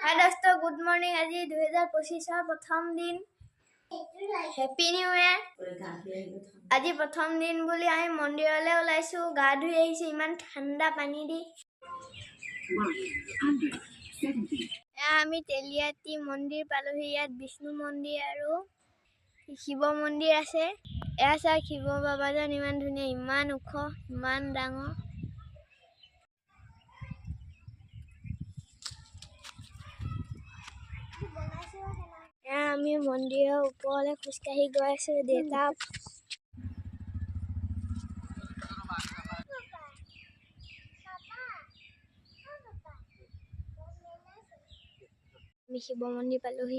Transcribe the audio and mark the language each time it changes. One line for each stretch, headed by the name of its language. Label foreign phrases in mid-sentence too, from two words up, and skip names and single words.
Hindi: हाय दोस्तों,
English: good morning.
Assamese: আজ 2025 প্ৰথম দিন।
English: happy new year.
Assamese: আজ প্ৰথম দিন বুলি আমি মন্দিৰলৈ ওলাইছো, গা ধুই আইছো ইমান ঠাণ্ডা পানী দি। আমি তেলিয়াতী মন্দিৰ পালোহি। যাত বিষ্ণু মন্দিৰ আৰু শিৱ মন্দিৰ আছে। এছা শিৱ বাবাজন ইমান ধুনীয়া, ইমান ওখ, ইমান ডাঙৰ। आमी मंदिৰৰ ওপৰলৈ খোজকাঢ়ি গৈ আছো। দেউতা আমি শিৱ মন্দিৰ পালোহি।